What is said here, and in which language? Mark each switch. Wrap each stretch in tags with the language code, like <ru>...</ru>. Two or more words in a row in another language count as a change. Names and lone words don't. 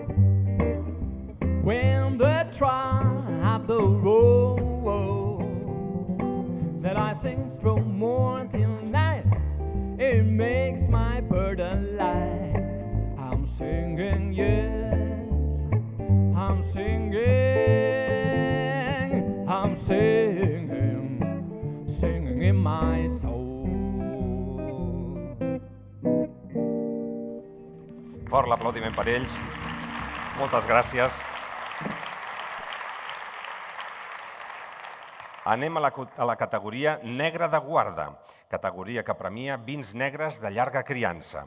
<en>When the trouble rolls, that I sing from morn till night, it makes my burden light. I'm singing, yes, I'm singing, singing in my soul.</en> <ca>Fort l'aplaudiment per ells. Moltes gràcies. Anem a la categoria Negre de Guarda, categoria que premia vins negres de llarga criança.</ca>